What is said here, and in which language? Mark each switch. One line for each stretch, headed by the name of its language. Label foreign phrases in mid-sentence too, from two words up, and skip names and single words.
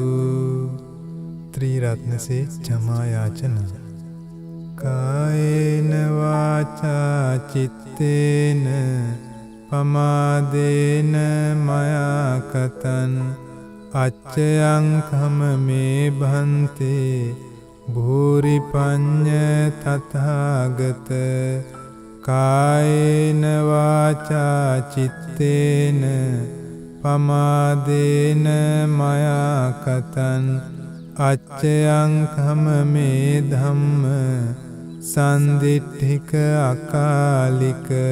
Hindi: त्रिरत्न से क्षमा याचना।
Pali: कायेन वाचा चित्तेन पमादेन मया कतं अच्चयं खम मे भन्ते භූරි පඤ්ඤ තථාගත කායේන වාචා චිත්තේන පමාදේන මයා කතං අච්චයං කමමේ ධම්ම සන්දිට්ඨික අකාලික